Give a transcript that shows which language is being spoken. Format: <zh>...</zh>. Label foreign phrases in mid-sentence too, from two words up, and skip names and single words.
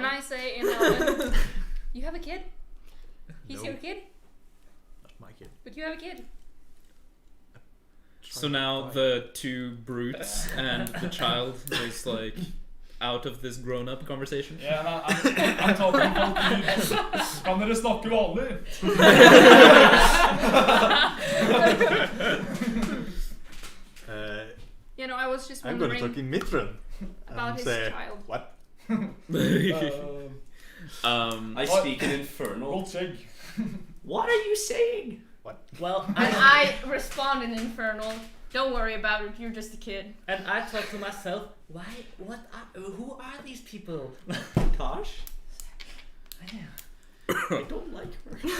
<en>And I say in Elven, you have a kid? He's No. your kid? Not my kid. But you have a kid. So now the two brutes and the child is like out of this grown-up conversation.</en> <no>Ja,</no> <en>I'm talking folk.</en> <no>Kan dere snakke vanlig?</no> <en>You know, I was just I'm gonna wondering talk in Mithran about and his say, child. what? I speak in infernal.</en> <no>Godt skjegg.</no> <en>What are you saying? Well, And I respond in Infernal. Don't worry about it, you're just a kid. and I thought to myself, who are these people? Tosh? I don't like her.</en>